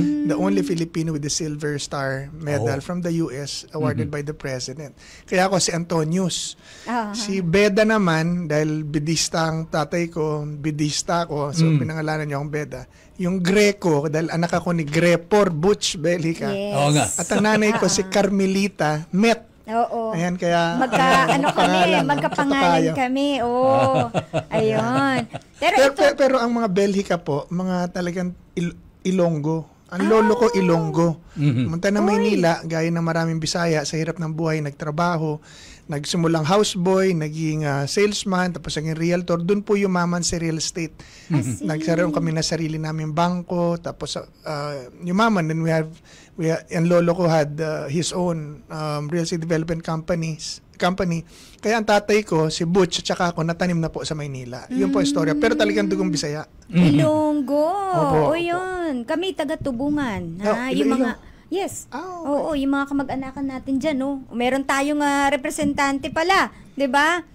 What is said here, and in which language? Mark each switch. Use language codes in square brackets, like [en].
[en] The only Filipino with the Silver Star Medal from the US, awarded by the President. [tl] Kaya ako si Antonius. Si Beda naman, dahil bidista ang tatay ko, bidista ako, so pinangalanan niya akong Beda. Yung Greco, dahil anak ako ni Grepor Butch Belica. [en] Yes. [tl] At ang nanay ko si Carmelita Met. Oo. Ayan, kaya magkapangalan kami. Oo. Ayun. Pero ang mga Belhica po, mga talagang Ilonggo. Ang lolo ko Ilonggo. Pumunta na Maynila, gaya ng maraming Bisaya, sa hirap ng buhay, nagtrabaho, nagsimulang houseboy, naging salesman, tapos naging realtor. Doon po yumaman sa real estate. Nagkaroon kami na sarili namin bangko, tapos yumaman. [en] Then [tl] ang lolo ko [en] had his own real estate development company. [tl] Kaya ang tatay ko, si Butch, at saka ako, natanim na po sa Maynila. Yun po ang istorya. Pero talagang dugong Bisaya. Ilonggo. Opo. O yun. Kami taga-Tubungan. Yung mga... Yes. Oo, yung mga kamag-anakan natin dyan, no? Meron tayong representante pala, 'di ba?